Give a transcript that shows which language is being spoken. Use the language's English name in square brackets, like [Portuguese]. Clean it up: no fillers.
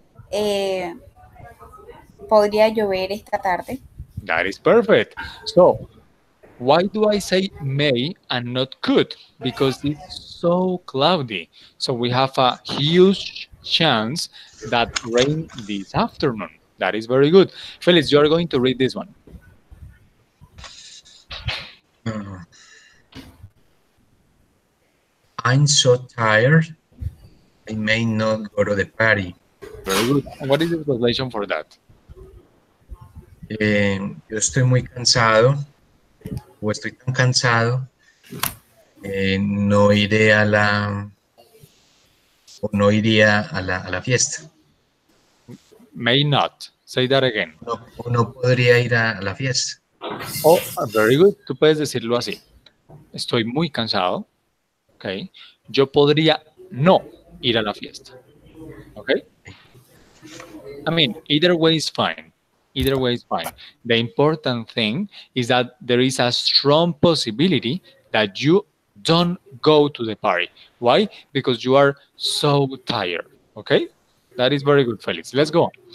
[Spanish] Eh, ¿Podría llover esta tarde? [English] That is perfect. So, why do I say may and not could? Because it's so cloudy. So we have a huge chance that rain this afternoon. That is very good. Felix, you are going to read this one. Uh, I'm so tired, I may not go to the party. Very good. And what is the translation for that? [Spanish] Yo estoy muy cansado o estoy tan cansado, no iré a la o no iría a la fiesta. [English] May not. Say that again. [Spanish] No, o no podría ir a la fiesta. [English] Oh, very good. [Spanish] Tú puedes decirlo así. Estoy muy cansado. Okay. Yo podría no ir a la fiesta. [English] Okay. I mean, either way is fine. Either way is fine. The important thing is that there is a strong possibility that you don't go to the party. Why? Because you are so tired. Okay? That is very good, Felix. Let's go on.